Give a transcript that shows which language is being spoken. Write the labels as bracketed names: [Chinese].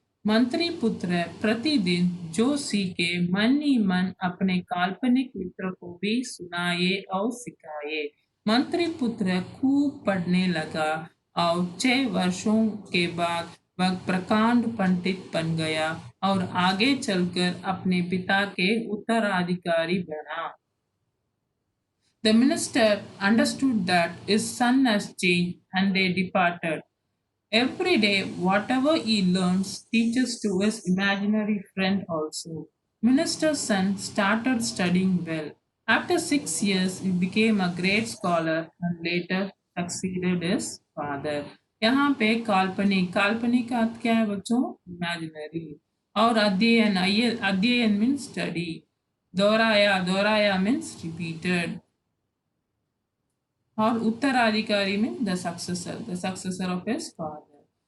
[Hindi] मंत्री पुत्र प्रतिदिन जो सीखे मन ही मन अपने काल्पनिक मित्र को भी सुनाए और सिखाए। मंत्री पुत्र खूब पढ़ने लगा और 6 वर्षों के बाद वह प्रकांड पंडित बन गया और आगे चलकर अपने पिता के उत्तराधिकारी बना। [English] The minister understood that his son has changed and they departed. Every day, whatever he learns, teaches to his imaginary friend also. Minister's son started studying well. After 6 years, he became a great scholar and later succeeded his father. [Hindi] यहाँ पे काल्पनिक, काल्पनिक का अर्थ क्या है बच्चों? Imaginary. और अध्ययन, अध्ययन [English] Means study. [Hindi] दोहराया, दोहराया [English] Means repeated. [Hindi] और उत्तराधिकारी में [English] The successor of his father.